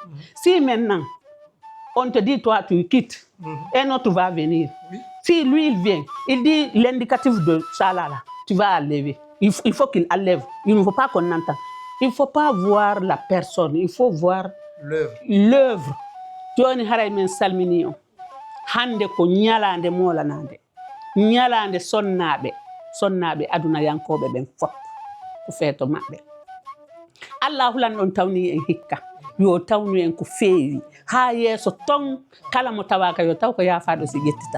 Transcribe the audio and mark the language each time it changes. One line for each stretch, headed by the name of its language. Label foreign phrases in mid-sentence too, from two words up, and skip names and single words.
French: Si maintenant, on te dit, toi, tu quittes, un autre va venir. Oui. Si lui, il vient, il dit l'indicatif de ça là, tu vas enlever. Il faut qu'il enlève. Il ne faut pas qu'on entende. Il ne faut pas voir la personne, il faut voir L'œuvre. l'œuvre.
Fula: Joni haray men salmini on. Hande ko nyalande molanande. Nyalande sonnaɓe aduna yankoɓe ɓen fop ko feeto maɓɓe. Allah hulan ɗon tawni en hikka. Yo tawnu en ko feewi. Ha yeeso ton kala mo tawaka yo taw ko yaafaɗo si ƴettita.